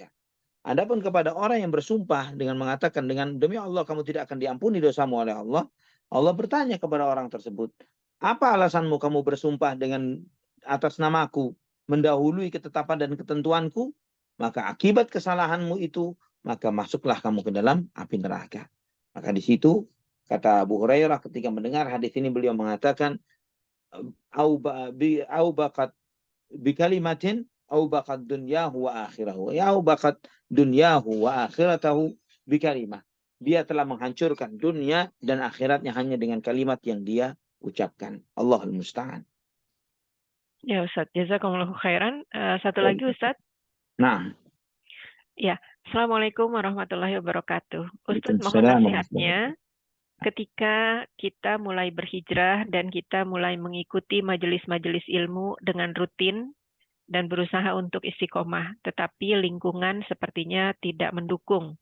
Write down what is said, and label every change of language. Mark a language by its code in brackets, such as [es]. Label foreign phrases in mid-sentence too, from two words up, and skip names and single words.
[id] Adapun kepada orang yang bersumpah dengan mengatakan dengan demi Allah kamu tidak akan diampuni dosamu oleh Allah, Allah bertanya kepada orang tersebut, apa alasanmu kamu bersumpah dengan atas namaku, mendahului ketetapan dan ketentuanku? Maka akibat kesalahanmu itu, maka masuklah kamu ke dalam api neraka. Maka di situ kata Abu Hurairah ketika mendengar hadis ini, beliau mengatakan, [ar] أو بقت بكلمةٍ أو بقت دنياه وآخره. Ya أو بقت دنياه وآخرته بكلمة. [id] Dia telah menghancurkan dunia dan akhiratnya hanya dengan kalimat yang dia ucapkan. [ar] الله المستعان. [id] Ya Ustaz, [ar] جزاكم الله خيرا. [id] Satu lagi Ustaz. Nah. [ar] Ya, السلام عليكم ورحمة الله وبركاته. [id] Ustaz, mohon nasihatnya ketika kita mulai berhijrah dan kita mulai mengikuti majelis-majelis ilmu dengan rutin dan berusaha untuk istiqomah, tetapi lingkungan sepertinya tidak mendukung.